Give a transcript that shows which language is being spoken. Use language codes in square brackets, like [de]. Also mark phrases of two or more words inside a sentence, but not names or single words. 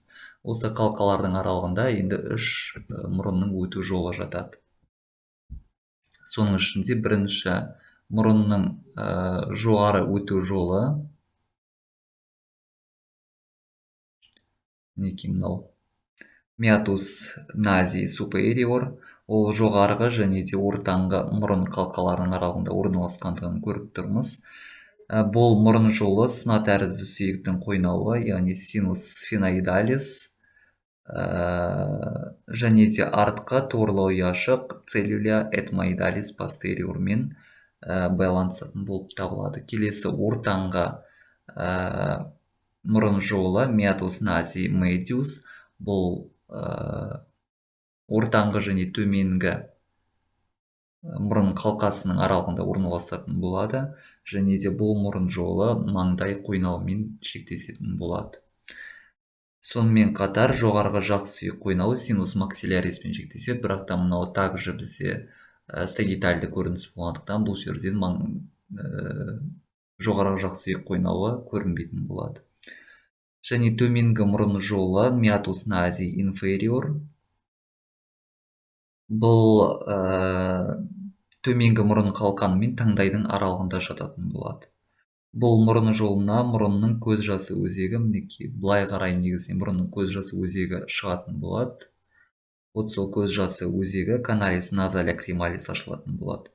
[kk] Осы қалқалардың аралығында енді 3 мұрынның өту жолы жатады. Соның ішінде бірінші мұрынның жоғары өту жолы, мінекей мынау [la] meatus nazi superior, [kk] ол жоғарғы және де ортаңғы мұрын қалқаларының аралығында орналасқандығын көріп тұрмыз. Бұл мұрын жолы сына тәрізді сүйектің қойнауы, яғни [la] sinus sphenoidalis, [kk] және де артқы торлы ұяшық [la] cellula ethmoidalis posteriorмен [kk] байланысатын болып табылады. Келесі ортаңғы мұрын жолы [la] meatus nazi medius, [kk] бұл ортаңғы және төменгі мұрын қалқасының аралығында орналасатын болады, және де бұл мұрын жолы маңдай қойнауымен шектесетін болады. Сонымен қатар жоғарғы жақ сүйек қойнауы [la] sinus maxillarisмен [kk] шектеседі, бірақ та мынау также бізде сагитальды көрініс болғандықтан бұл жерден жоғарғы жақ сүйек қойнауы көрінбейтін болады. Және төменгі мұрын жолы [la] meatus nazi inferior, [kk] бұл төменгі мұрын қалқаны мен таңдайдың аралығында жататын болады. Бұл мұрын жолына мұрынның көз жасы өзегі, мінекей былай қарай негізінен мұрынның көз жасы өзегі шығатын болады. Вот сол көз жасы өзегі [la] canalис nasolacrimalis [kk] ашылатын болады.